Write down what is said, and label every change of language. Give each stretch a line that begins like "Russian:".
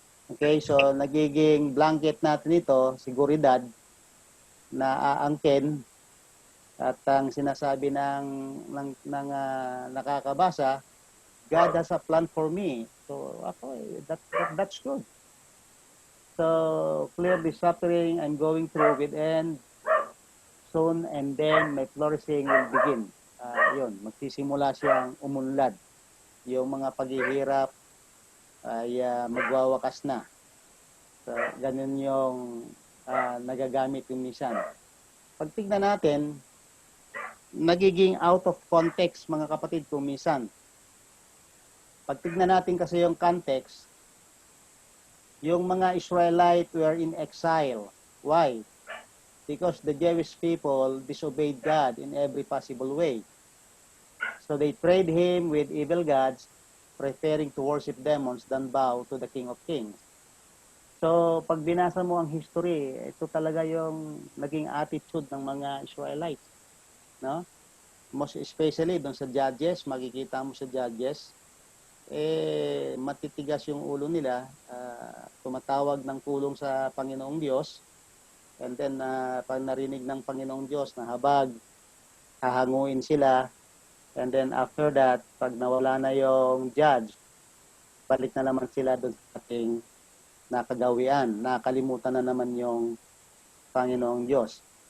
Filipino: Okay, so nagiging blanket natin ito, seguridad, na aangkin at ang sinasabi ng nakakabasa,
English: God has a plan for me. So that's good. So clearly suffering I'm going through will end soon and then my flourishing will begin.
Filipino: Yun, magsisimula siyang umunlad. Yung mga paghihirap ay magwawakas na. So, ganun yung nagagamit yung minsan. Pag tignan natin, nagiging
English: out of context
Filipino: mga kapatid kung minsan. Pag tignan natin kasi yung context, yung mga Israelite
English: were in exile. Why? because the Jewish people disobeyed God in every possible way. So they prayed him with evil gods, preferring to worship demons than bow to the King of Kings.
Filipino: So pag binasa mo ang history, ito talaga yung naging attitude ng mga Israelites, no?
English: Most especially
Filipino: doon sa Judges, makikita mo sa Judges, matitigas yung ulo nila, tumatawag ng tulong sa Panginoong Diyos, and then pag narinig ng Panginoong Diyos na habag, hahanguin sila, and then after that, pag nawala na yung judge, balik na naman sila doon sa ating nakagawian, nakalimutan na naman yung Panginoong Diyos.